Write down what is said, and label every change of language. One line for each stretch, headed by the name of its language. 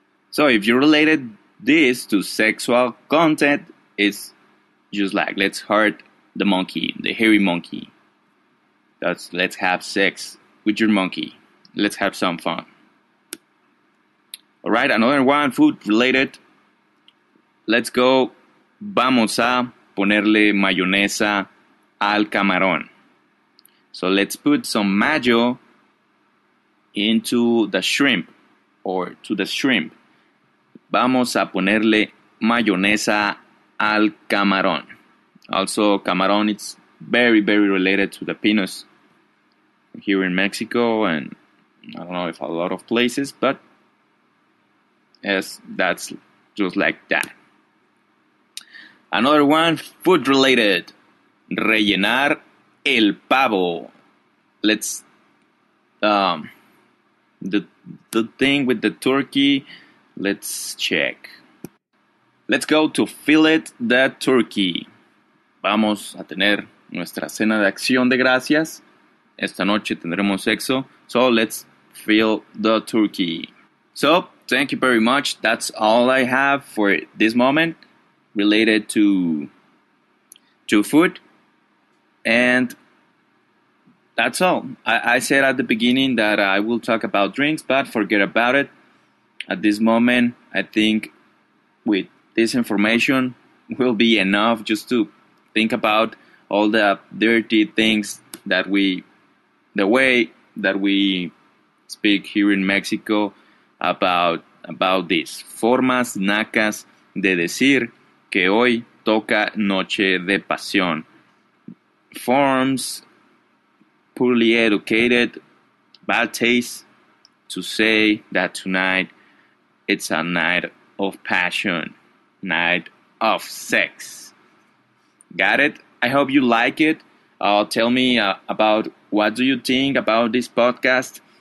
English: So if you related this to sexual content, it's just like let's hurt the monkey, the hairy monkey. Let's have sex with your monkey. Let's have some fun. All right, another one, food related. Let's go.
Spanish: Vamos a ponerle mayonesa al camarón.
English: So let's put some mayo into the shrimp or to the shrimp.
Spanish: Vamos a ponerle mayonesa al camarón.
English: Also, camarón, it's very, very related to the penis here in Mexico, and I don't know if a lot of places, but yes, that's just like that. Another one, food related.
Spanish: Rellenar el pavo.
English: Let's the thing with the turkey. Let's check. Let's go to fillet the turkey.
Spanish: Vamos a tener nuestra cena de acción de gracias. Esta noche tendremos sexo.
English: So let's fill the turkey. So thank you very much. That's all I have for this moment related to food. And that's all. I said at the beginning that I will talk about drinks, but forget about it. At this moment, I think with this information will be enough just to think about all the dirty things the way that we speak here in Mexico about this.
Spanish: Formas nacas de decir que hoy toca noche-de-pasion.
English: Forms, poorly educated, bad taste to say that tonight it's a night of passion, night of sex. Got it? I hope you like it. Tell me about what do you think about this podcast.